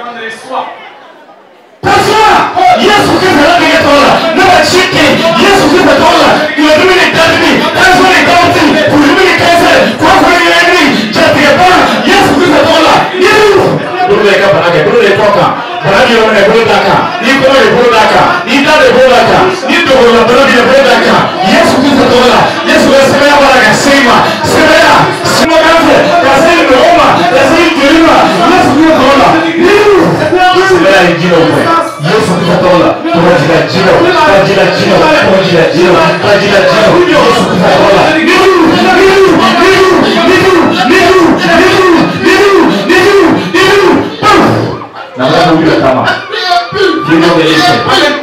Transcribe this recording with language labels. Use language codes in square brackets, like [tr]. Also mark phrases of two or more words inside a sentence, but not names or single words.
[bm] Tasuma Yesu Kirista la kɛ tɔgɔ la ne b'a ci kɛ Yesu Kirista tɔgɔ la ɲɔdimi ni dadimi tasuma ni kawati kurumi ni kɛsɛ kɔkɔli yɛlɛmi jatigɛba Yesu Kirista tɔgɔ la Yesu. Bolo de ka bana kɛ bolo de kɔ kan bana bi yɔrɔ min na bolo d'a kan ni kɔnɔ de bolo d'a kan ni da de bolo d'a kan ni dogo la bana bi de bolo d'a kan Yesu Kirista tɔgɔ la. Sɛbɛya bɔra ka se ma sɛbɛya sɛbɛya kanfɛ ka se mɔgɔ ma ka se joli ma Yesu Kirista tɔgɔ la sɛbɛya ye jinɛw fɛ Yesu Kirista tɔgɔ la tɔgɔjila jinɛw tɔgɔjila jinɛw tɔgɔjila jinɛw tɔgɔjila jinɛw Yesu Kirista tɔgɔ la nana ko wuli ka taama jinɛw bɛ yen fɛ.